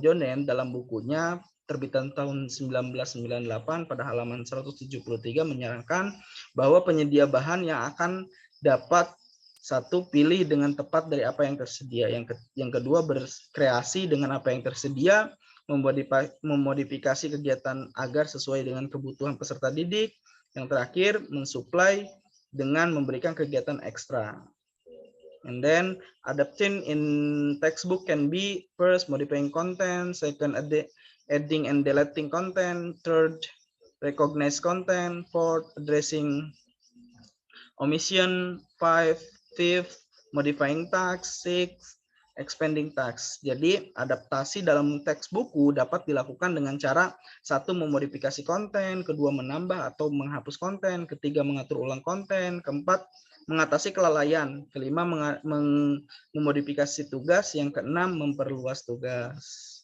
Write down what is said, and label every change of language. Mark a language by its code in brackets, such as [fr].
[id] John dalam bukunya terbitan tahun 1998 pada halaman 173 menyarankan bahwa penyedia bahan yang akan dapat satu, pilih dengan tepat dari apa yang tersedia. Yang kedua, berkreasi dengan apa yang tersedia, memodifikasi kegiatan agar sesuai dengan kebutuhan peserta didik. Yang terakhir, mensuplai dengan memberikan kegiatan ekstra. [en] And then adapting in textbook can be first modifying content, second adding and deleting content, third recognize content, fourth addressing omission, fifth modifying tags, sixth expanding tags. [id] Jadi adaptasi dalam teks buku dapat dilakukan dengan cara satu, memodifikasi konten, kedua, menambah atau menghapus konten, ketiga, mengatur ulang konten, keempat, mengatasi kelalaian, kelima, memodifikasi tugas, yang keenam, memperluas tugas.